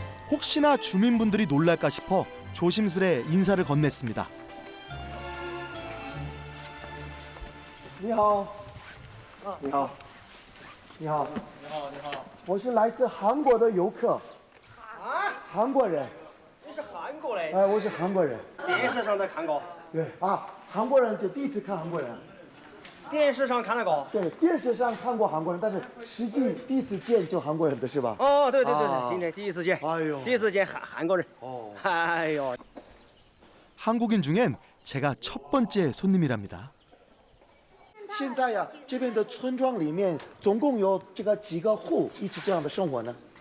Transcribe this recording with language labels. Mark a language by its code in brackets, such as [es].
[ko] 혹시나 주민분들이 놀랄까 싶어 조심스레 인사를 건넸습니다. [zh] 你好，你好，你好，我是来自韩国的游客，韩国人，你是韩国的，哎，我是韩国人，电视上都看过，对啊，韩国人就第一次看韩国人，电视上看那个。对，电视上看过韩国人，但是实际第一次见就韩国人的是吧？哦，对对对啊对，今天第一次见，哎呦第一次见韩国人。哦，哎呦， [ko] 한국인 중엔 제가 첫 번째 손님이랍니다. [zh] 现在呀，这边的村庄里面总共有这个几个户一起这样的生活呢？